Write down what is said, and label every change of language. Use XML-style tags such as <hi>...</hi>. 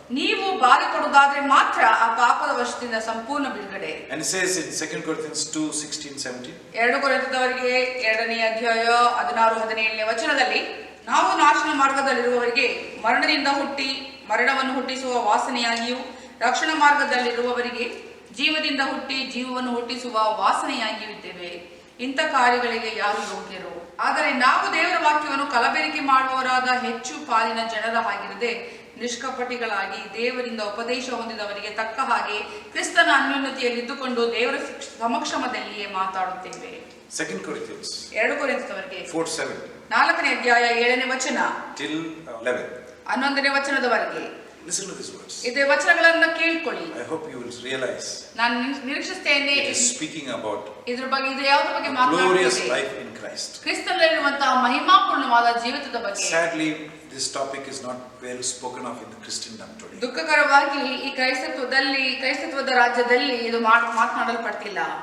<kn>ನೀವು ಬಾಧೆ ಪಡುವುದಾದ್ರೆ ಮಾತ್ರ ಆ ಪಾಪದ ವಶದಿಂದ ಸಂಪೂರ್ಣ ಬಿಡುಗಡೆ.</kn> <en>And it says in 2 Corinthians 2:16-17.</en> <kn>2 ಕೊರಿಂಥದವರಿಗೆ 2ನೇ ಅಧ್ಯಾಯ 16-17ನೇ ವಚನದಲ್ಲಿ, ನಾವು ನಾಶನ ಮಾರ್ಗದಲ್ಲಿರುವವರಿಗೆ ಮರಣದಿಂದ ಹುಟ್ಟಿ ಮರಣವನ್ನು ಹುಟ್ಟಿಸುವ ವಾಸನೆಯಾಗಿಯೂ, ರಕ್ಷಣಾ ಮಾರ್ಗದಲ್ಲಿರುವವರಿಗೆ ಜೀವದಿಂದ ಹುಟ್ಟಿ ಜೀವವನ್ನು ಹುಟ್ಟಿಸುವ ವಾಸನೆಯಾಗಿಯೂ ಇದ್ದೇವೆ. ಇಂಥ ಕಾರ್ಯಗಳಿಗೆ ಯಾರು ಯೋಗ್ಯರು? ಆದರೆ ನಾವು ದೇವರ ವಾಕ್ಯವನ್ನು ಕಲಬೆರಕೆ ಮಾಡುವವರಾದ ಹೆಚ್ಚು ಪಾಲಿನ ಜನರ ಹಾಗಿರದೆ ನಿಷ್ಕಪಟಿಗಳಾಗಿ ದೇವರಿಂದ ಉಪದೇಶ ಹೊಂದಿದವರಿಗೆ ತಕ್ಕ ಹಾಗೆ ಕ್ರಿಸ್ತನ ಅನ್ಯೋನ್ಯತೆಯಲ್ಲಿದ್ದುಕೊಂಡು ದೇವರ ಸಮಕ್ಷಮದಲ್ಲಿಯೇ ಮಾತಾಡುತ್ತೇವೆ.</kn> <en>2 Corinthians</en> <kn>2 ಕೊರಿಂಥದವರಿಗೆ</kn> <en>4:7</en> <kn>4ನೇ ಅಧ್ಯಾಯ 7ನೇ ವಚನ</kn> <en>till 11.</en> <kn>11ನೇ ವಚನದವರೆಗೆ</kn> <en>Listen to these words.</en> <kn>ಇದೇ ವಚನಗಳನ್ನ ಕೇಳಿಕೊಳ್ಳಿ.</kn> <en>I hope you will realize</en> <kn>ನಾನು ನಿರೀಕ್ಷಿಸುತ್ತೇನೆ</kn> <en>it is speaking about</en> <kn>ಇದ್ರ ಬಗ್ಗೆ, ಇದು ಯಾವುದ್ರ ಬಗ್ಗೆ</kn> <en>glorious</en> <kn>ಮಾತನಾಡುತ್ತಿದೆ?</kn> <en>life in Christ.</en> <kn>ಕ್ರಿಸ್ತನಲ್ಲಿರುವಂತಹ ಮಹಿಮಾಪೂರ್ಣವಾದ ಜೀವಿತದ ಬಗ್ಗೆ.</kn> <en>Sadly, this topic is not well spoken of in the Christendom today.</en> <kn>ದುಃಖಕರವಾಗಿ ಈ ಕ್ರೈಸ್ತತ್ವದ ರಾಜ್ಯದಲ್ಲಿ ಇದು ಮಾತನಾಡಲ್ಪಡ್ತಿಲ್ಲ.</kn>